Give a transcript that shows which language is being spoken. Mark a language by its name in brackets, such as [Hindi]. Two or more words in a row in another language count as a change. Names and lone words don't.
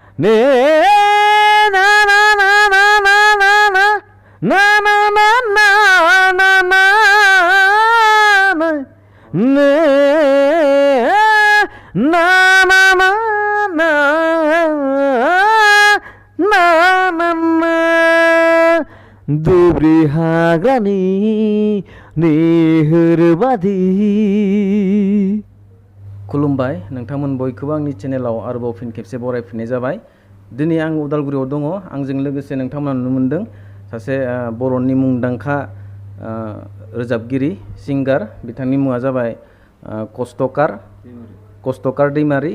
[Bodo] ने ना ना ना ना ना ना ना ना ना ना ना ना ना ने ना ना ना ना ना ना ना दुब्रि हाग्रानि निहोरबादि। खुलुमबाय नोंथांमोन बयखौबो आंनि चेनेलाव आरोबाव फिन खेबसे बरायफिननाय जाबाय। दिनै आं उदालगुरियाव दङ। आंजों लोगोसे नोंथांमोना नुनो मोनदों सासे बर'नि मुंदांखा रोजाबगिरि सिंगार, बिथांनि मुङा जाबाय कष्टकार दैमारि।